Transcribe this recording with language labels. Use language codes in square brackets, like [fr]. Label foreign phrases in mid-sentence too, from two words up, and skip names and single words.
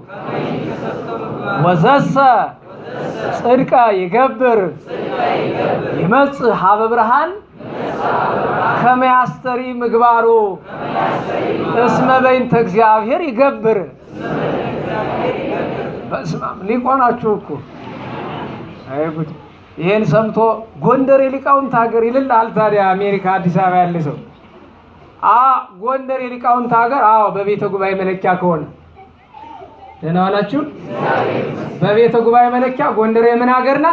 [gez] ወዘሰ ጽድቀ ይገብር ይመጽእ ሀበ ብርሃን ከመ ያስተሪ ምግባሩ እስመ በይንተ እግዚአብሔር ይገብር። በስመ አብ [am] ሊቆናችሁ እኮ አይ ጉድ! ይሄን ሰምቶ ጎንደር የሊቃውንት ሀገር ይልልሃል። ታዲያ አሜሪካ አዲስ አበባ ያለ ሰው ጎንደር የሊቃውንት ሀገር በቤተ ጉባኤ መለኪያ ከሆነ ደህና ዋላችሁ። በቤተ ጉባኤ መለኪያ ጎንደር የምን ሀገር ናት?